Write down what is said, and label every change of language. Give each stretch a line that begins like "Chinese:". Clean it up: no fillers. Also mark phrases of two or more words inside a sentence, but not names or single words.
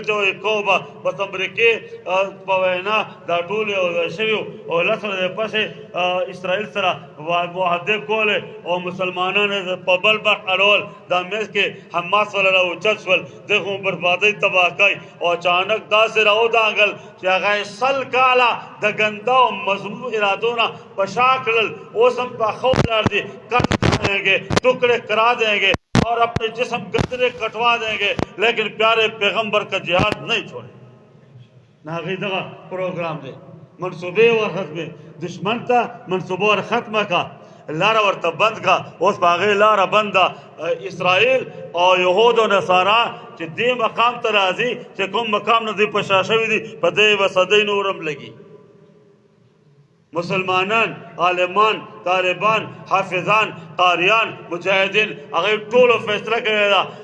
Pashto: چې وایي کوو به بس امریکې په وینا دا ټول یو ځای شوي او لس ورځې پسې اسرائیل سره معاهدې کولې او مسلمانان په بل بخت اړول دا منځ کې حماس والا راوچت شول دغه بربادۍ تباه کوي او اچانک داسې راودانګل چې هغه سل کاله د ګنده او مذموم ارادوں نه په شا کړل اوس هم په ښه ولاړ دي
Urdu: کٹ دیں گے ٹکڑے کرا دیں گے اور اپنے جسم گدرے کٹوا دیں گے لیکن پیارے پیغمبر کا جہاد نہیں
Pashto: چھوڑے نہ هغې دغه پروګرام دی منصوبې ورختمې دشمن ته منصوبه ور ختمه کا لاره ورته بند کا اوس په هغې لاره بنده اسرائیل او یهود او نصارا چې دې مقام ته راځي چې کوم مقام نه دوی په شا شوي دي په دې به صدۍ نور هم لګي مسلمانان عالمان طالبان حافظان قاریان مجاهدین هغې ټولو فیصله کړې ده